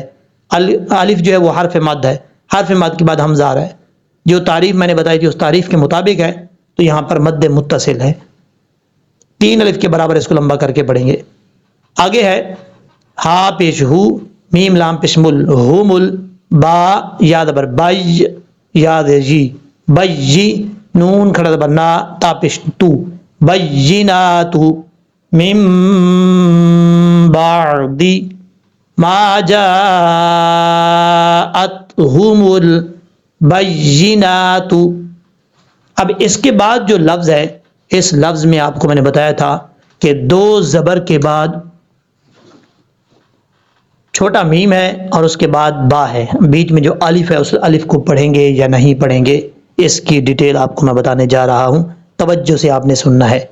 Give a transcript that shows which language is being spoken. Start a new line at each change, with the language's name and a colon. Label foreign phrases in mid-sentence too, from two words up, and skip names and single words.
Urdu: الف جو ہے وہ حرف مد ہے، حرف مد کے بعد حمزہ آ رہا ہے. جو تعریف میں نے بتائی تھی اس تعریف کے مطابق ہے تو یہاں پر مد متصل ہے. 3 الف کے برابر اس کو لمبا کر کے پڑھیں گے. آگے ہے ہا پیش ہو، میم لام پیش مل، ہو مل، با یا زبر بای، یا جی، بی، نون کھڑا زبر نا، تا پیش تو، بیناتو.
Arabic: من بعد ما جاءتهم بینات.
Urdu: اب اس کے بعد جو لفظ ہے، اس لفظ میں آپ کو میں نے بتایا تھا کہ دو زبر کے بعد چھوٹا میم ہے اور اس کے بعد با ہے، بیچ میں جو الف ہے اس الف کو پڑھیں گے یا نہیں پڑھیں گے، اس کی ڈیٹیل آپ کو میں بتانے جا رہا ہوں، توجہ سے آپ نے سننا ہے.